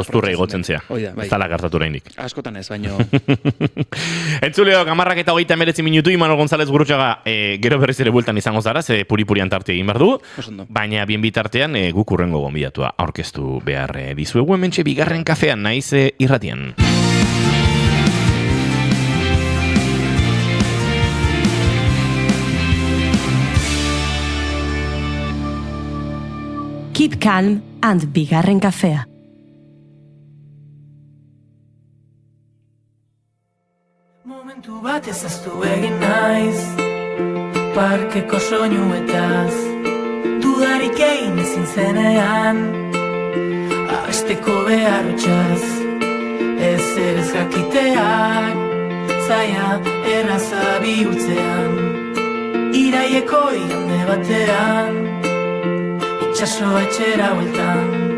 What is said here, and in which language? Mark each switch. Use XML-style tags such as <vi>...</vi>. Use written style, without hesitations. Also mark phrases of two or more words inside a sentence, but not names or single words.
<eu>Eta usturra igotzen zea. Ez dala gertatu oraindik. Askotan ez, baino... Entzuleo, 10:29 minutu, Imanol González Gurrutxaga gero berriz ere bueltan izango zara, ze puri-purian tarte egin behar du. Baina bien bitartean guk urrengo gonbidatua aurkeztu behar dizuegu, hementxe bigarren kafean naiz irratian.</eu> <en>Keep calm and</en> <eu>bigarren kafea. Momentu bat ezaztu egin naiz, parkeko soinuetaz, dudarik egin ezin zenean, abesteko beharotxaz, ez jakiteak, zaila erraza bihurtzean, iraieko igande batean, itxaso etxera hueltan.</eu>